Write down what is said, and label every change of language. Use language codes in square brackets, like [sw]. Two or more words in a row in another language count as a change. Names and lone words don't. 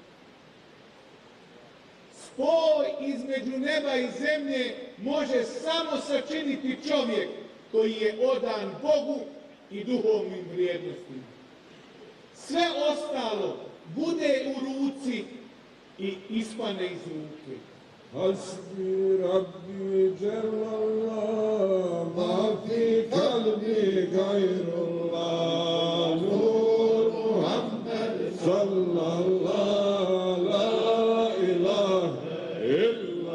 [bs] Spoj između neba i zemlje može samo sačiniti čovjek koji je odan Bogu i duhovnim vrijednostima. Sve ostalo bude u ruci i ispane iz ruke. [ar] حسبي ربي جل الله ما في قلبي غير الله نور محمد صلى الله لا إله إلا